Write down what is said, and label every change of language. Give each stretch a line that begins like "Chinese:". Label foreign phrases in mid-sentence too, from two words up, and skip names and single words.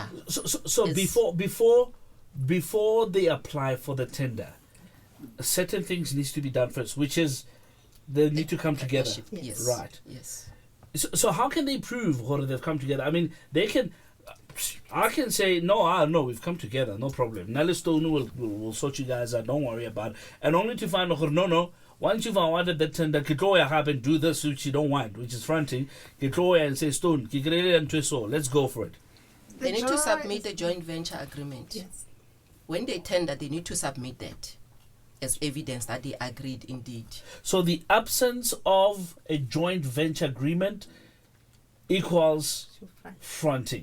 English: So before they apply for the tender, certain things needs to be done first, which is they need to come together. Yes. Right. Yes. So how can they prove whether they've come together? I mean, they can. I can say no. We've come together, no problem. Nelly Stone will sort you guys out. Don't worry about it. And only to find out no. Once you've awarded the tender,
Tswana: ke tlo ya gape
English: and do this which you don't want, which is fronting.
Tswana: Ke tlo ya
English: and say,
Tswana: Stone, ke krele ntwe
English: so. Let's go for it. They need to submit a joint venture agreement. Yes. When they tender, they need to submit that as evidence that they agreed indeed. So the absence of a joint venture agreement equals fronting.